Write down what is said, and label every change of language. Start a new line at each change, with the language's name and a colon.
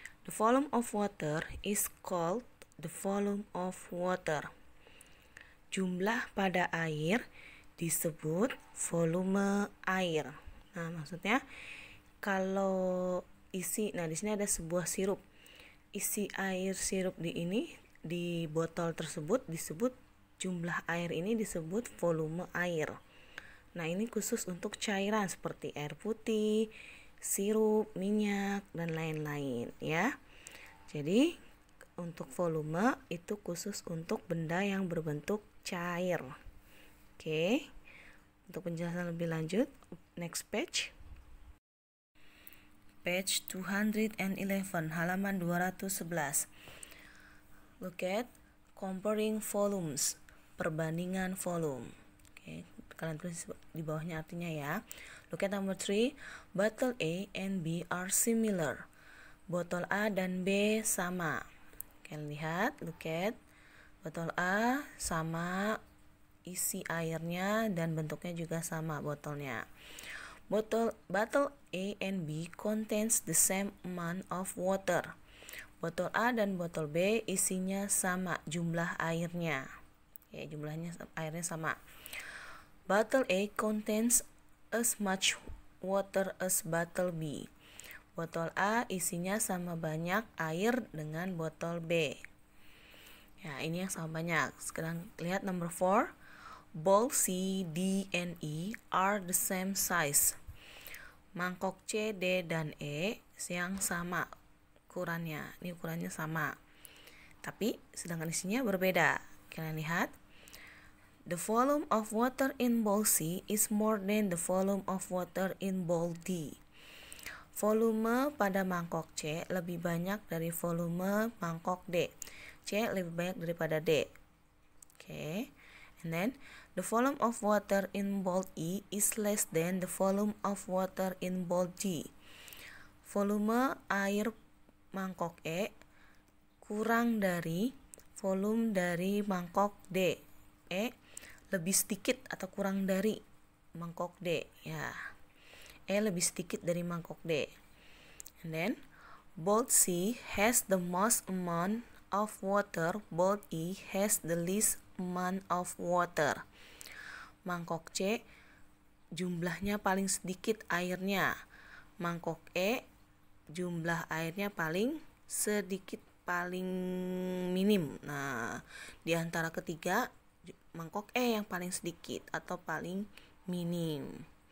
English: The volume of water is called the volume of water.
Indonesian: Jumlah pada air disebut volume air. Nah, maksudnya kalau isi, nah di sini ada sebuah sirup. Isi air sirup di botol tersebut disebut, jumlah air ini disebut volume air. Nah, ini khusus untuk cairan seperti air putih, sirup, minyak, dan lain-lain ya. Jadi untuk volume itu khusus untuk benda yang berbentuk cair. Oke. Untuk penjelasan lebih lanjut,
English: next page. Page 211,
Indonesian: halaman
English: 211. Look at comparing volumes,
Indonesian: perbandingan volume. Oke, kalian tulis di bawahnya artinya ya.
English: Look at number 3. Bottle A and B are similar.
Indonesian: Botol A dan B sama. Kalian lihat,
English: look at
Indonesian: botol A sama, isi airnya dan bentuknya juga sama botolnya.
English: Bottle A and B contains the same amount of water.
Indonesian: Botol A dan botol B isinya sama jumlah airnya. Ya, jumlahnya airnya sama.
English: Bottle A contains as much water as bottle B.
Indonesian: Botol A isinya sama banyak air dengan botol B. Ya, ini yang sama banyak. Sekarang lihat
English: number 4. Bowl C, D, and E are the same size.
Indonesian: Mangkok C, D, dan E yang sama ukurannya. Ini ukurannya sama. Tapi sedangkan isinya berbeda. Kalian lihat.
English: The volume of water in bowl C is more than the volume of water in bowl D.
Indonesian: Volume pada mangkok C lebih banyak dari volume mangkok D. C lebih banyak daripada D. Oke.
English: And then the volume of water in bowl E is less than the volume of water in bowl D.
Indonesian: Volume air mangkok E kurang dari volume dari mangkok D. E lebih sedikit atau kurang dari mangkok D ya. E lebih sedikit dari mangkok D.
English: And then bowl C has the most amount of water, bowl E has the least amount of water.
Indonesian: Mangkok C jumlahnya paling sedikit airnya. Mangkok E jumlah airnya paling sedikit, paling minim. Nah, di antara ketiga, mangkok E yang paling sedikit atau paling minim.